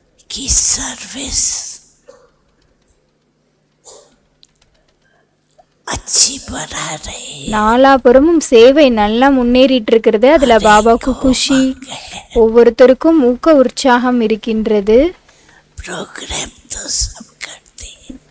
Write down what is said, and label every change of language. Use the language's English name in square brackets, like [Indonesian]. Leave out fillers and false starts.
[Hindi] की सर्विस अच्छी बढ़ा रही है। [Tamil] நாலாபுறமும் சேவை நல்லா முன்னேறிட்டு இருக்கிறது. அதுல பாபாவுக்கு குஷி, ஒவ்வொருத்தருக்கும் ஊக்க உற்சாகம் இருக்கின்றது. [Hindi] प्रोग्राम तो सब करते हैं,